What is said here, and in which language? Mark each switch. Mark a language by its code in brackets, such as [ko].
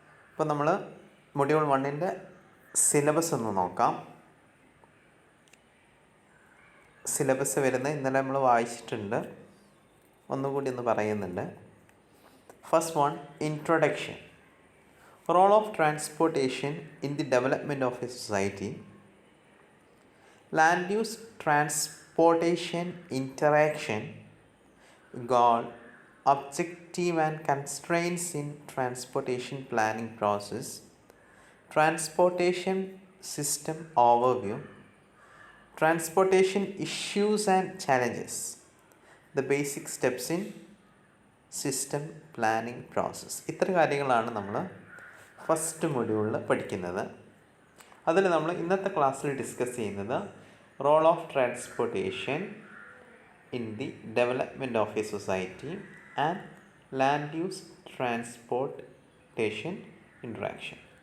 [ml] അപ്പോൾ നമ്മൾ module 1ൻ്റെ syllabus ഒന്ന് നോക്കാം. സിലബസ് വരുന്നത് ഇന്നലെ നമ്മൾ വായിച്ചിട്ടുണ്ട്, ഒന്നുകൂടി ഒന്ന് പറയുന്നുണ്ട്. [en] First one, introduction. Role of transportation in the development of a society. Land use transportation interaction, goal, objective and constraints in transportation planning process. Transportation system overview. Transportation issues and challenges. The basic steps in system planning process. [ml] ഇത്ര കാര്യങ്ങളാണ് നമ്മൾ first മൊഡ്യൂളിൽ പഠിക്കുന്നത്. അതിൽ നമ്മൾ ഇന്നത്തെ ക്ലാസ്സിൽ discuss ചെയ്യുന്നത് [en] Role of transportation in the development of a society and land use transportation interaction.